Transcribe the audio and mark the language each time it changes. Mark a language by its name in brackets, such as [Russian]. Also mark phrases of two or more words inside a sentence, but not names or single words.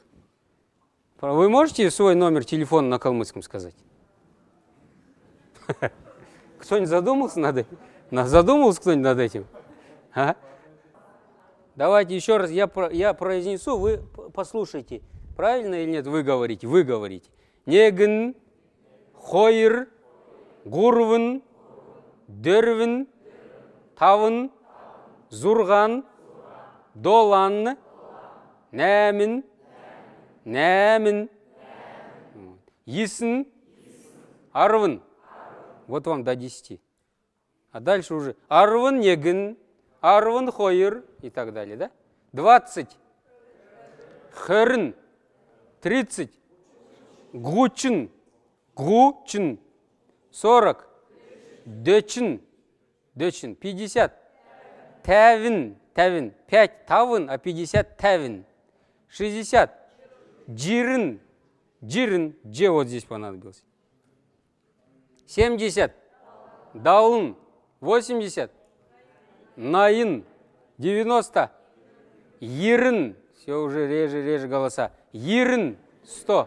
[Russian] Вы можете свой номер телефона на калмыцком сказать? Кто-нибудь задумался над этим? Задумался кто-нибудь над этим? А? Давайте еще раз, я произнесу, вы послушайте. Правильно или нет? Вы говорите. Вы говорите. [Kalmyk] Негн, хойр, гурвын, дөрвін, тавын, зурган, долан, нәмін, нәмін, есін, арвын. [Russian] Вот вам до 10. А дальше уже [Kalmyk] арвын негін, арвын хойыр [Russian] и так далее, да? 20. [Kalmyk] Хырын. 30. Гучын. Гучын. 40. Дөчин. 50. Тәвін. 5 тавын, а 50 тәвін. 60. Жирын. [Russian] Ж вот здесь понадобился. [Kalmyk] 70. Даун. 80. Наин. 90. [Russian] Ерын. Все уже реже голоса. Ерын. 100.